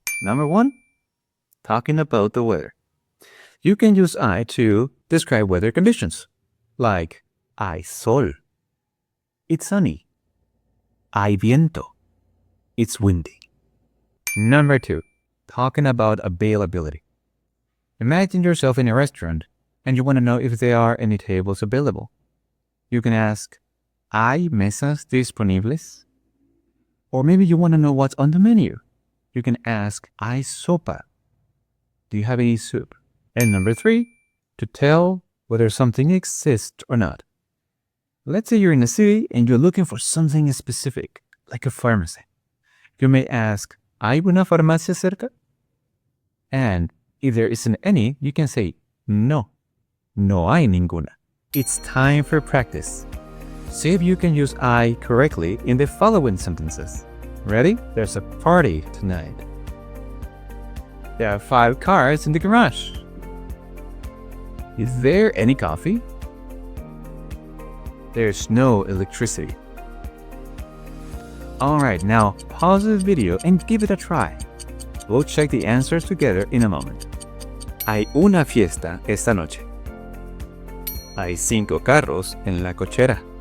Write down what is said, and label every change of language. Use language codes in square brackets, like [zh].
[en] Number one, talking about the weather. You can use I to describe weather conditions, like [es] hay sol. [en] It's sunny. [es] Hay viento. [en] It's windy. Number two, talking about availability. Imagine yourself in a restaurant and you want to know if there are any tables available. You can ask, [es] ¿hay mesas disponibles? [en] Or maybe you want to know what's on the menu. You can ask, [es] ¿hay sopa? [en] Do you have any soup? And number three, to tell whether something exists or not. Let's say you're in a city and you're looking for something specific, like a pharmacy. You may ask, [es] ¿hay una farmacia cerca? [en] And if there isn't any, you can say, [es] no hay ninguna. [en] It's time for practice. See if you can use I correctly in the following sentences. Ready? There's a party tonight. There are 5 cars in the garage. Is there any coffee? There's no electricity. Alright, now pause the video and give it a try. We'll check the answers together in a moment. [es] Hay una fiesta esta noche. Hay 5 carros en la cochera.